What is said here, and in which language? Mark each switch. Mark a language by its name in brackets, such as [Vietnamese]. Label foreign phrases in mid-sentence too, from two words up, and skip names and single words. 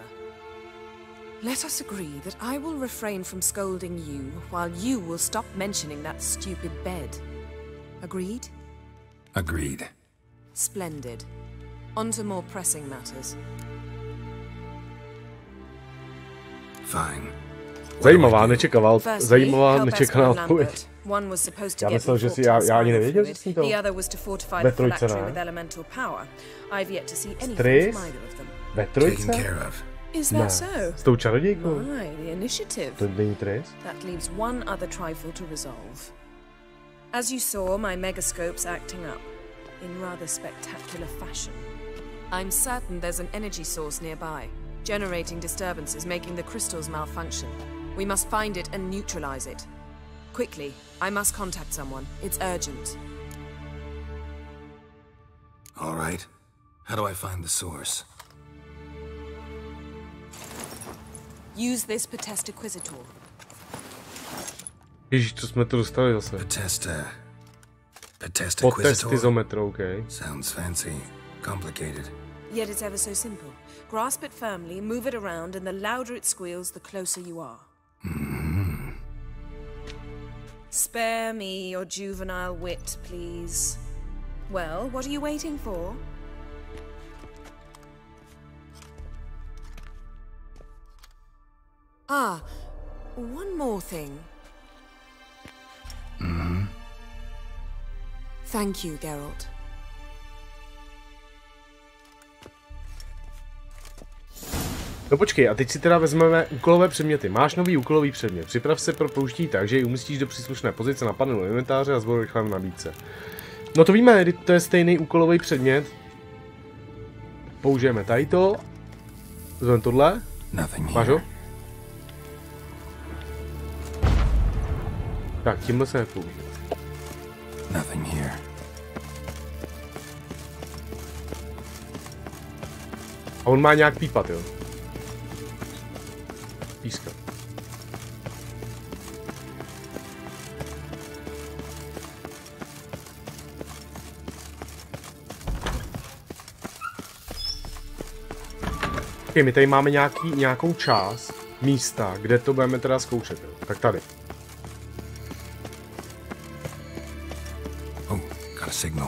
[English] Let us agree that I will refrain from scolding you, while you will stop mentioning that stupid bed. Agreed? Agreed. Splendid. On to more pressing matters. Fine. [Czech] Zajímavá, nečekaná odpověď. [English] One was supposed to [Czech] Já [English] get [Czech] myslel, že si já ani nevěděl, že jsem to [English] the other was to fortify the phylactery with elemental power. I've yet to see anything from either of them. [Czech] Ve trojce? [English] Is that so? [Czech] S tou čarodějkou? [English] Right, the initiative. [Czech] To není Triss? [English] That leaves one other trifle to resolve. As you saw, my megascope's acting up in rather spectacular fashion. I'm certain there's an energy source nearby, generating disturbances, making the crystals malfunction. We must find it and neutralize it. Quickly, I must contact someone. It's urgent. All right. How do I find the source? Use this Potestaquizitor. [Czech] Ježiš, co jsme to dostali zase? Potestizometr, okay. [English] Sounds fancy. Complicated. Yet it's ever so simple. Grasp it firmly, move it around, and the louder it squeals, the closer you are. Spare me your juvenile wit, please. Well, what are you waiting for? Ah, one more thing. Thank you, Geralt. [Czech] No počkej, a teď si teda vezmeme úkolové předměty. Máš nový úkolový předmět. Připrav se pro použití tak, že ji umístíš do příslušné pozice na panelu inventáře a zvolil rychle v nabídce. No to víme, to je stejný úkolový předmět. Použijeme tady to. Vezmeme tohle. Máš ho? Tak, tímhle se nepoužije. [English] Nothing here. [Czech] A on má nějak pípat, jo? Pískat. Okay, my tady máme nějakou část místa, kde to budeme teda zkoušet, jo? Tak tady. signal.